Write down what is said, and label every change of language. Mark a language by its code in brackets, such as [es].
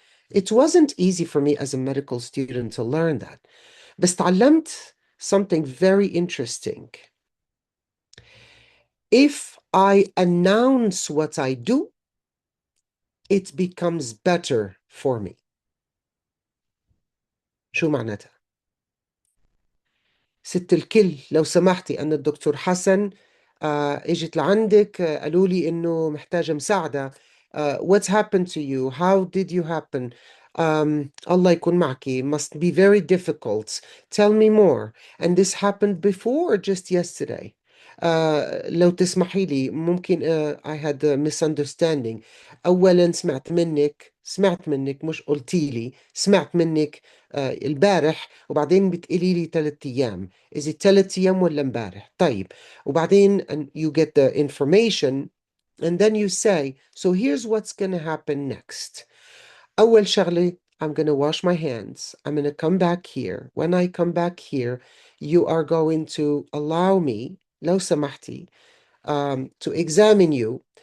[en] It wasn't easy for me as a medical student to learn that. [ar] بس تعلمت [en] something very interesting. If I announce what I do, it becomes better for me. [ar] شو معناتها؟ ست الكل لو سمحتي، أنا الدكتور حسن اجت لعندك، قالوا لي إنه محتاجة مساعدة. [en] What happened to you? How did you happen? [ar] الله يكون معكي. [en] Must be very difficult. Tell me more. And this happened before or just yesterday. [ar] لو تسمحي لي ممكن [en] I had a misunderstanding. [ar] أولا سمعت منك مش قلتي لي، سمعت منك البارح وبعدين بتقولي لي 3 أيام. [en] Is it 3 [ar] أيام ولا امبارح؟ طيب. وبعدين [en] you get the information and then you say, so here's what's going to happen next. [ar] أول شغلة, [en] I'm going to wash my hands. I'm going to come back here. When I come back here, you are going to allow me, [ar] لو سمحتي, [en] to examine you.